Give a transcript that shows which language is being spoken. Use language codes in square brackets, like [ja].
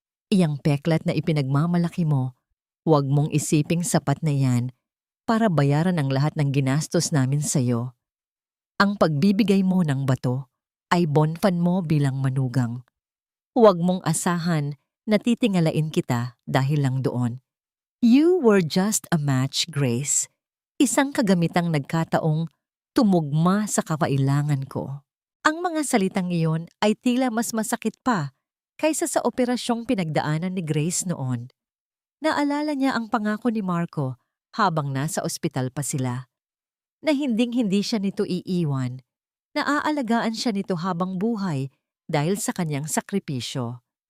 [tl] Iyang peklat na ipinagmamalaki mo, huwag mong isiping sapat na yan para bayaran ang lahat ng ginastos namin sa'yo. Ang pagbibigay mo ng bato ay bonfan mo bilang manugang. Huwag mong asahan na titingalain kita dahil lang doon. [en] You were just a match, Grace. [tl] Isang kagamitang nagkataong tumugma sa kakailangan ko. Ang mga salitang iyon ay tila mas masakit pa kaysa sa operasyong pinagdaanan ni Grace noon. Naalala niya ang pangako ni Marco habang nasa ospital pa sila, na hinding-hindi siya nito iiwan, na aalagaan siya nito habang buhay dahil sa kanyang sakripisyo.